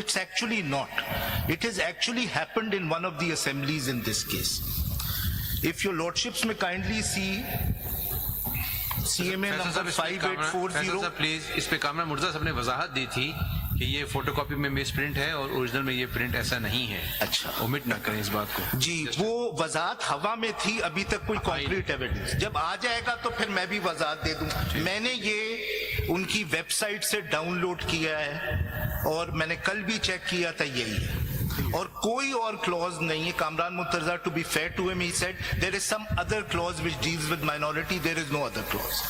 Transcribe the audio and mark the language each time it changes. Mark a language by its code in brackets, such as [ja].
[en] It's actually not. It has actually happened in one of the assemblies in this case. If your lordships may kindly see CMA number 5840. [ur] Please اس پہ کامران مرزا صاحب نے وضاحت دی تھی کہ یہ photo copy میں مس print ہے اور اوریجنل میں یہ پرنٹ ایسا نہیں ہے. اچھا. اومٹ نہ کریں اس بات کو. جی وہ وضاحت ہوا میں تھی, ابھی تک کوئی کانکریٹ ایویڈنس. جب آ جائے گا تو پھر میں بھی وضاحت دے دوں. میں نے یہ ان کی ویب سائٹ سے ڈاؤن لوڈ کیا ہے اور میں نے کل بھی چیک کیا تھا, یہی ہے اور کوئی اور clause نہیں ہے. [en] Kamran Murtaza, to be fair to him, he said there is some other clause which deals with minority, there is no other clause.